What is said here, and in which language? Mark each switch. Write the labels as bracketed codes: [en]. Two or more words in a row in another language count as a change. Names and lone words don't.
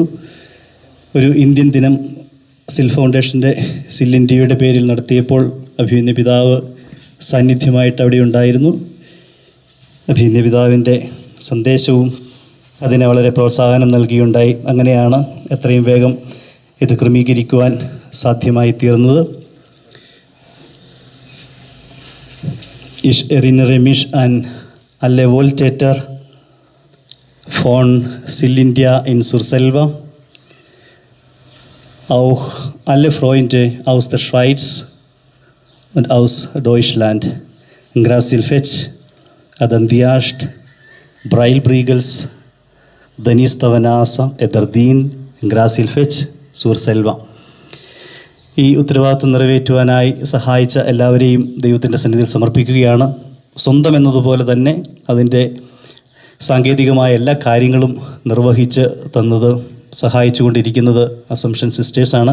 [ml] ഒരു ഇന്ത്യൻ ദിനം സിൽ ഫൗണ്ടേഷൻ്റെ സിൽ ഇന്ത്യയുടെ പേരിൽ നടത്തിയപ്പോൾ അഭിമന്യ പിതാവ് സാന്നിധ്യമായിട്ട് അവിടെ ഉണ്ടായിരുന്നു. അഭിമന്യ പിതാവിൻ്റെ സന്ദേശവും അതിനെ വളരെ പ്രോത്സാഹനം നൽകിയുണ്ടായി. അങ്ങനെയാണ് എത്രയും വേഗം ഇത് ക്രമീകരിക്കുവാൻ സാധ്യമായി തീർന്നത്. [de] Ich erinnere mich an alle Wohltäter von SIL India in Surselva, auch alle Freunde aus der Schweiz und aus Deutschland. [rm] Gracias Fetch, Adam Diast, Braille Briegels, Denis Tavanasa, Etardin, Gracias Fetch, Surselva. [ml] ഈ ഉത്തരവാദിത്വം നിറവേറ്റുവാനായി സഹായിച്ച എല്ലാവരെയും ദൈവത്തിൻ്റെ സന്നിധിയിൽ സമർപ്പിക്കുകയാണ്. സ്വന്തം എന്നതുപോലെ തന്നെ അതിൻ്റെ സാങ്കേതികമായ എല്ലാ കാര്യങ്ങളും നിർവഹിച്ച് തന്നത്, സഹായിച്ചു കൊണ്ടിരിക്കുന്നത് അസംഷൻ സിസ്റ്റേഴ്സാണ്.